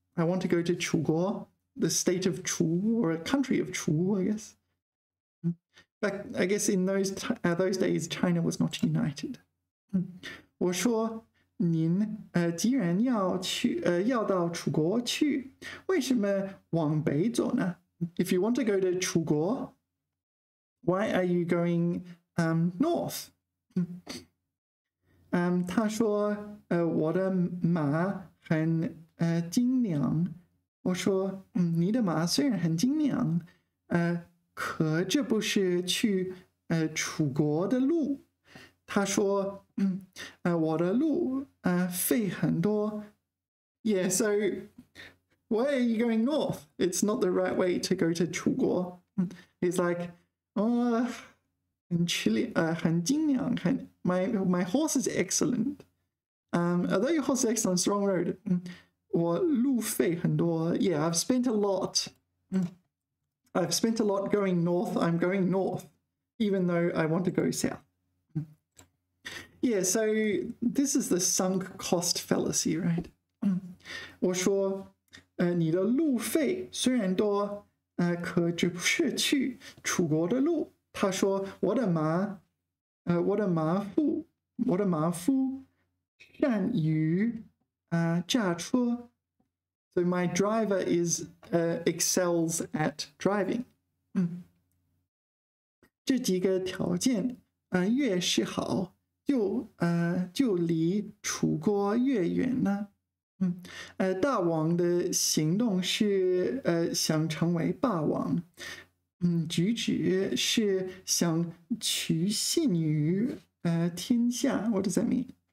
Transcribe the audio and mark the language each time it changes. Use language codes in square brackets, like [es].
[en] I want to go to 楚国, the state of Chu, or a country of Chu, I guess. But I guess in those days, China was not united. [zh] 我说，您既然要到楚国去，为什么往北走呢？ [en] If you want to go to 楚国, why are you going north? [zh] 他说，我的马很精良。我说，你的马虽然很精良，可这不是去楚国的路。他说，我的路费很多。 [en] Yeah, so why are you going north? It's not the right way to go to 楚国. He's like, oh, [zh] 很精良, [en] my horse is excellent. Although your horse is excellent, it's the wrong road. [zh] 我路费很多. [en] Yeah, I've spent a lot. I've spent a lot going north. I'm going north, even though I want to go south. Yeah, so this is the sunk cost fallacy, right? [zh] 我说，你的路费虽然多，可这不是去楚国的路。他说，我的马夫善于驾车。 [en] So my driver excels at driving. [zh] 这几个条件越是好，就离楚国越远呢。大王的行动是想成为霸王，举止是想取信于天下。 [en] What does that mean?